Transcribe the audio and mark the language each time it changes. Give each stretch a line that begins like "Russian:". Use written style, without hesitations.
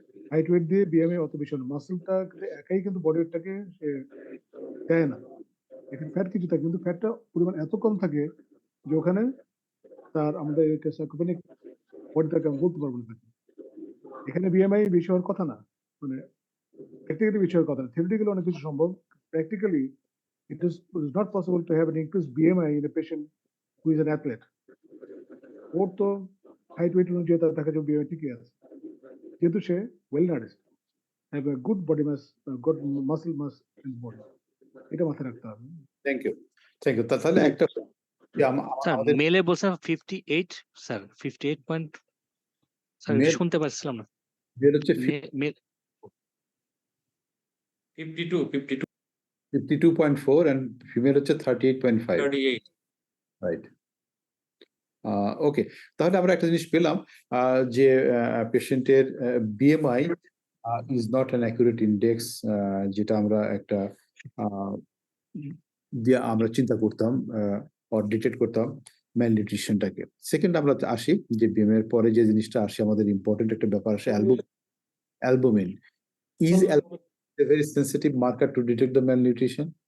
Bangla: Height weight দিয়ে BMI অত বেশি হবে না। মাসলটা একাই কিন্তু বডি ওয়েটটাকে সে দেয় না। এখানে ফ্যাট কিছু থাকে, কিন্তু ফ্যাটটা পরিমাণ এত কম থাকে যে ওখানে তার আমাদের সার্কোপেনিক বডিটাকে আমি বলতে পারবো না। এখানে বিএমআই বেশি হওয়ার কথা না, মানে প্র্যাকটিক্যালি বেশি হওয়ার কথা না।
English: Theoretically অনেক কিছু সম্ভব, practically it is not possible to have an increased BMI in a patient who is an athlete.
Bangla: ওর তো হাইট ওয়েট অনুযায়ী তার দেখা যাবে বিএমআই ঠিকই আছে, যেহেতু সে
English: Well nourished, have a good body mass, good muscle mass in body.
Bangla: এটা মাথায় রাখতে হবে।
English: Thank you, thank you.
Bangla: তাহলে একটা যে স্যার আমাদের মেলে বলছেন 58 স্যার, 58 পয়েন্ট স্যার
English: Male-
Bangla: শুনতে পাচ্ছিলাম না। বের হচ্ছে
English: Male 52.4 and female হচ্ছে 38.5, right?
Bangla: ওকে, তাহলে আমরা একটা জিনিস পেলাম যে পেশেন্টের
English: BMI is not an accurate index,
Bangla: যেটা আমরা একটা দিয়ে আমরা চিন্তা করতাম অর ডিটেক্ট করতাম ম্যালনিউট্রিশনটাকে। সেকেন্ড আমরা আসি যে বিএমআই এর পরে যে জিনিসটা আসে, আমাদের ইম্পর্টেন্ট একটা ব্যাপার আসে, albumin.
English: Is a very sensitive marker to detect the malnutrition?